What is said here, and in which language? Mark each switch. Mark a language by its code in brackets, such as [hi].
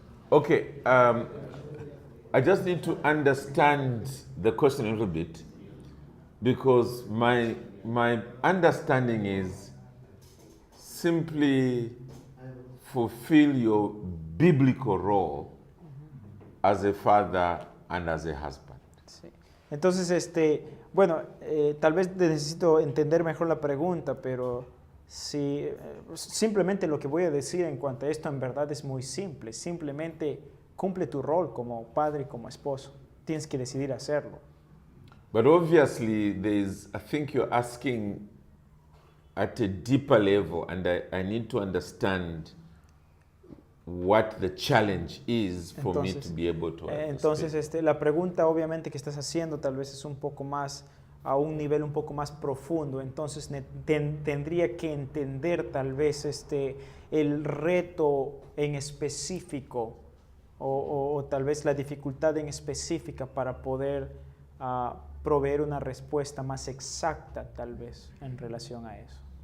[en] Okay, I just need to understand the question a little bit, because my understanding is simply fulfill your biblical role as a father and as a husband. [es] Sí. Entonces, bueno, tal vez necesito entender mejor la pregunta, pero si, simplemente lo que voy a decir en cuanto a esto en verdad es muy simple. Simplemente cumple tu rol como padre y como esposo. Tienes que decidir hacerlo. [en] But obviously, I think you're asking at a deeper level, and I need to understand what the challenge is for me to be able to understand. [es] Entonces, la pregunta obviamente que estás haciendo tal vez es un poco más, a un nivel un poco más profundo. Entonces, tendría que entender tal vez el reto en específico o tal vez la dificultad en específica para poder proveer una respuesta más exacta tal vez en relación a eso.